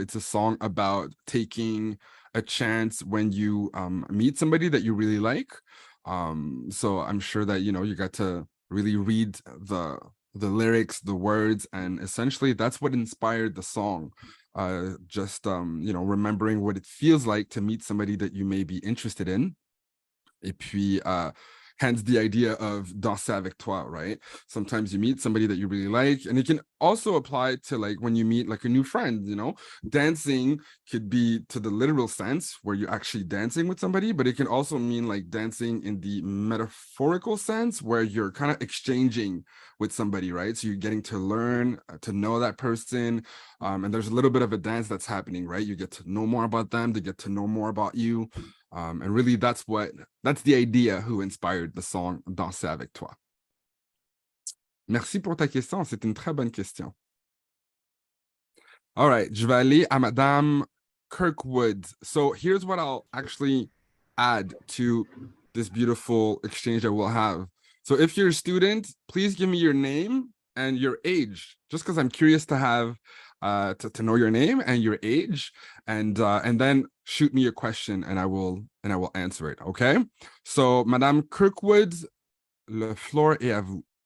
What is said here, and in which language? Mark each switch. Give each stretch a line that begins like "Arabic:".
English: It's a song about taking a chance when you meet somebody that you really like. So I'm sure that you got to really read the lyrics, the words, and essentially that's what inspired the song. Just remembering what it feels like to meet somebody that you may be interested in.
French: Et puis
English: hence the idea of danser avec toi, right? Sometimes you meet somebody that you really like, and it can also apply to like when you meet like a new friend, dancing could be to the literal sense where you're actually dancing with somebody, but it can also mean like dancing in the metaphorical sense where you're kind of exchanging with somebody, right? So you're getting to learn to know that person, and there's a little bit of a dance that's happening, right? You get to know more about them, they get to know more about you. And really, that's the idea who inspired the song Danser avec toi.
French: Merci pour ta question, c'est une très bonne question.
English: All right,
French: je vais aller à Madame Kirkwood.
English: So here's what I'll actually add to this beautiful exchange that we'll have. So if you're a student, please give me your name and your age, just because I'm curious to have to know your name and your age, and then shoot me a question and I will answer it. Okay.
French: So Madame Kirkwood, le floor est à vous.